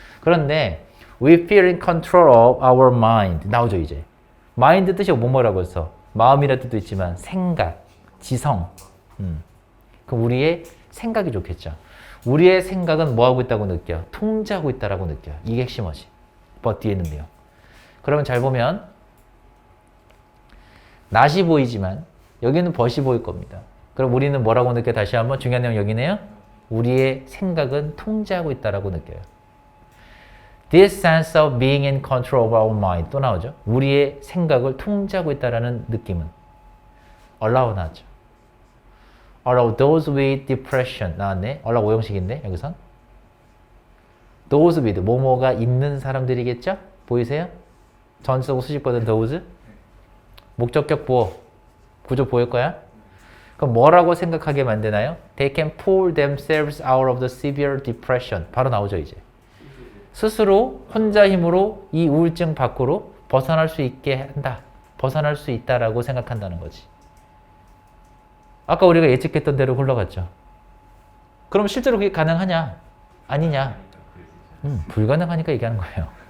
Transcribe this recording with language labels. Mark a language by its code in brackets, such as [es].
[ko] 그런데 [en] we feel in control of our mind. [ko] 나오죠, 이제. 마인드 뜻이 뭐라고 했어? 마음이라 뜻도 있지만 생각, 지성. 그럼 우리의 생각이 좋겠죠. 우리의 생각은 뭐 하고 있다고 느껴? 통제하고 있다라고 느껴. 이게 핵심어지. but 뒤에 있는 내용. 그러면 잘 보면 낫이 보이지만 여기는 벗이 보일 겁니다. 그럼 우리는 뭐라고 느껴? 다시 한번 중요한 내용 여기네요. 우리의 생각은 통제하고 있다라고 느껴요. [en] This sense of being in control of our mind [ko] 또 나오죠. 우리의 생각을 통제하고 있다라는 느낌은 allow 나왔죠. [en] allow those with depression [ko] 나왔네. allow 오형식인데 여기선 those with 뭐뭐가 있는 사람들이겠죠? 보이세요? 전치사고 수식보다는 those 목적격 보어 구조 보일 거야? 그럼 뭐라고 생각하게 만드나요? [en] They can pull themselves out of the severe depression. [ko] 바로 나오죠, 이제. 스스로 혼자 힘으로 이 우울증 밖으로 벗어날 수 있게 한다. 벗어날 수 있다라고 생각한다는 거지. 아까 우리가 예측했던 대로 흘러갔죠. 그럼 실제로 그게 가능하냐? 아니냐? 불가능하니까 얘기하는 거예요.